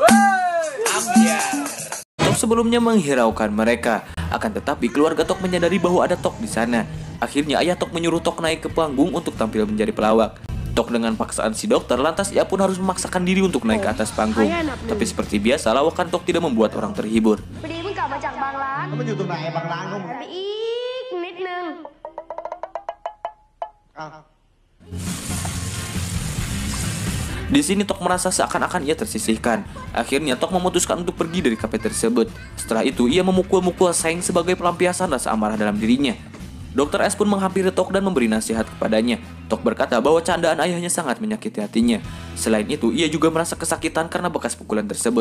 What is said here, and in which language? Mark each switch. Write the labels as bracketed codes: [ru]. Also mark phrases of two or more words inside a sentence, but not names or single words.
[id] Tok sebelumnya menghiraukan mereka, akan tetapi keluarga Tok menyadari bahwa ada Tok di sana. Akhirnya ayah Tok menyuruh Tok naik ke panggung untuk tampil menjadi pelawak. Tok dengan paksaan si dokter, lantas ia pun harus memaksakan diri untuk naik ke atas panggung. Tapi seperti biasa, lawakan Tok tidak membuat orang terhibur. [th] พอดีเพิ่งกลับมาจากบางร้าน แล้วมันอยู่ตรงไหนบางร้านของมึง ไปอีกนิดนึง อ้าว [id] Di sini Tok merasa seakan-akan ia tersisihkan. Akhirnya Tok memutuskan untuk pergi dari kafe tersebut. Setelah itu ia memukul-mukul Seng sebagai pelampiasan rasa amarah dalam dirinya. Dokter S pun menghampiri Tok dan memberi nasihat kepadanya. Tok berkata bahwa candaan ayahnya sangat menyakiti hatinya. Selain itu, ia juga merasa kesakitan karena bekas pukulan tersebut.